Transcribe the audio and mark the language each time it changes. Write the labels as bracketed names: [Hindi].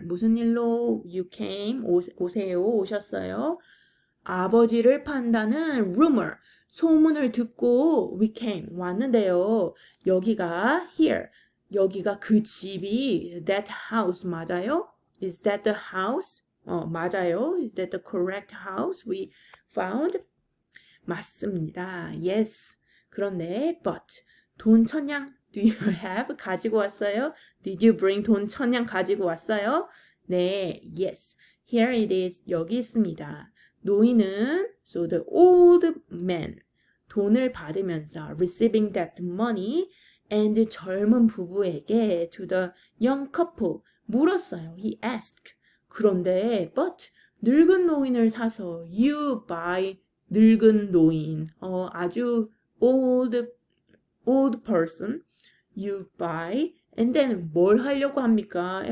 [Korean] 무슨 일로 [English] you came? [Korean] 오셨어요? 아버지를 판다는 [English] rumor. [Korean] 소문을 듣고 [English] we came. [Korean] 왔는데요. 여기가 here. 여기가 그 집이 that house 맞아요? [English] Is that the house? [Korean] 맞아요. [English] Is that the correct house we found? [Korean] 맞습니다. [English] Yes. 그런데 but 돈 1,000냥 do you have? [Korean] 가지고 왔어요? [English] Did you bring [Korean] 돈 1,000냥 가지고 왔어요? 네. [English] Yes. Here it is. [Korean] 여기 있습니다. 노인은 [English] so the old man [Korean] 돈을 받으면서 [English] receiving that money and [Korean] 젊은 부부에게 [English] to the young couple [Korean] 물었어요. [English] He asked. [Korean] 그런데 but 늙은 노인을 사서 you buy 늙은 노인 아주 [English] old person you buy and then [Korean] 뭘 하려고 합니까?